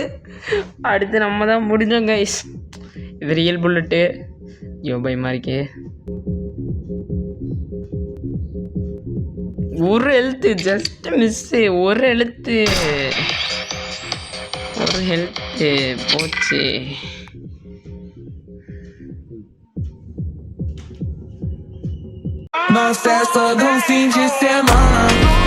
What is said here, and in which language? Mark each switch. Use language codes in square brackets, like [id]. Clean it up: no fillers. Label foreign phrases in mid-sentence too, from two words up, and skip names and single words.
[ta] அடுத்து நம்ம தான் முடிஞ்சோம் கைஸ். இது [en] real bullet. [ta] ஐயோ பயமாக இருக்கே. ஒரு ஹெல்த்து [en] just miss. [ta] ஒரு ஹெல்த்து போச்சு. [pt] Nossa, é só de um fim de semana.